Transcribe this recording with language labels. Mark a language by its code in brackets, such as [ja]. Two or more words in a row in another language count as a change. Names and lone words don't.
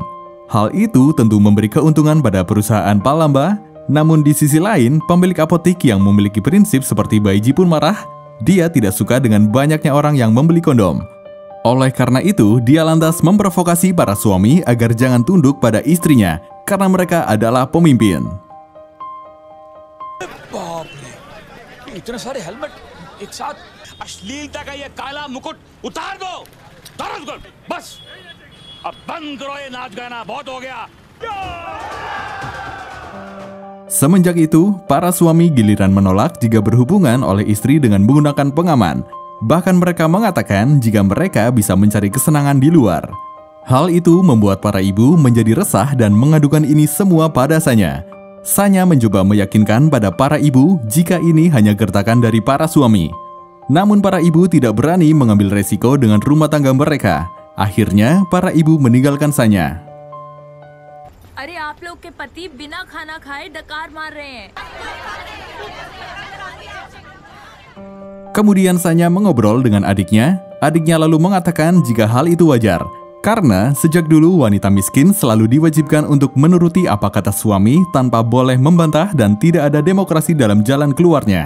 [id] Hal itu tentu memberi keuntungan pada perusahaan Palamba, namun di sisi lain, pemilik apotik yang memiliki prinsip seperti Baiji pun marah. Dia tidak suka dengan banyaknya orang yang membeli kondom. Oleh karena itu, dia lantas memprovokasi para suami agar jangan tunduk pada istrinya karena mereka adalah pemimpin. [hi] इतने सारे हेलमेट एक साथ अश्लीलता का ये काला मुकुट उतार दो बस अब बंद करो ये नाच गाना बहुत हो गया. [id] Semenjak itu, para suami giliran menolak jika berhubungan oleh istri dengan menggunakan pengaman. Bahkan mereka mengatakan jika mereka bisa mencari kesenangan di luar. Hal itu membuat para ibu menjadi resah dan mengadukan ini semua pada Sanya. Sanya mencoba meyakinkan pada para ibu jika ini hanya gertakan dari para suami. Namun para ibu tidak berani mengambil resiko dengan rumah tangga mereka. Akhirnya, para ibu meninggalkan Sanya. [hi] अरे आप लोग के पति बिना खाना खाए डकार मार रहे हैं. [id] Kemudian Sanya mengobrol dengan adiknya. Adiknya lalu mengatakan jika hal itu wajar, karena sejak dulu wanita miskin selalu diwajibkan untuk menuruti apa kata suami tanpa boleh membantah dan tidak ada demokrasi dalam jalan keluarnya.